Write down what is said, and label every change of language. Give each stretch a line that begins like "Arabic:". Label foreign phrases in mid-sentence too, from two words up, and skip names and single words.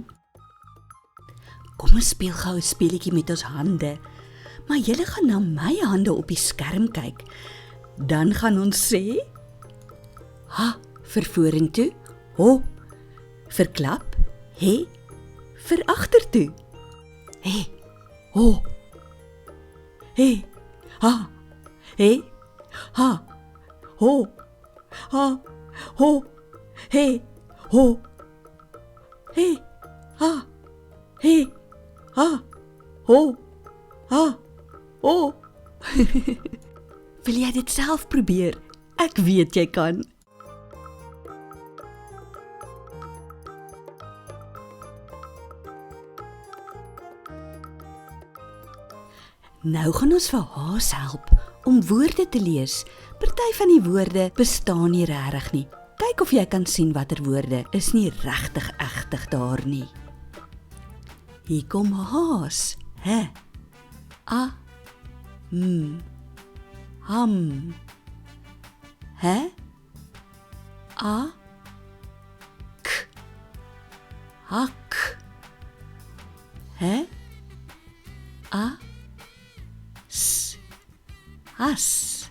Afrikaans: Kom ons speel gou 'n speletjie met ons hande, maar julle gaan na my hande op die skerm kyk. Dan gaan ons sê H vir vorentoe, ho, vir klap, he, vir agtertoe. He, ho, he, ha, he, ha, ho, ha, ho, he, ho, he, ha, he, ha, ho, ha, ho. Wil jy dit self probeer? Ek weet jy kan. Nou gaan ons vir Haas help om woorde te lees. Party van die woorde bestaan nie regtig nie. Kyk of jy kan sien watter woorde is nie regtig egtig daar nie. Hier kom Haas. He, a, m, ham. He, a, k, hak. He, a, as.